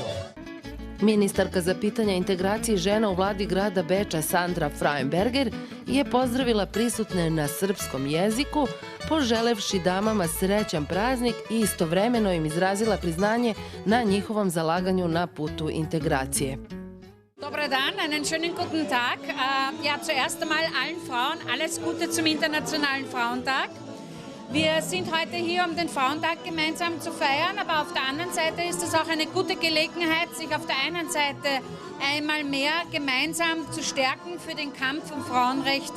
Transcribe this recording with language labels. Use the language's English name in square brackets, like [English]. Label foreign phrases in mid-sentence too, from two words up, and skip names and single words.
[Serbian] Ministarka za pitanja integracije žena u vladi grada Beča Sandra Frauenberger je pozdravila prisutne na srpskom jeziku, poželevši damama srećan praznik i istovremeno im izrazila priznanje na njihovom zalaganju na putu integracije. Dobar dan, [German] einen schönen guten Tag. Ja, zuerst einmal allen Frauen alles Gute zum Internationalen Frauentag. Wir sind heute hier, um den Frauentag gemeinsam zu feiern, aber auf der anderen Seite ist es auch eine gute Gelegenheit, sich auf der einen Seite einmal mehr gemeinsam zu stärken für den Kampf um Frauenrechte.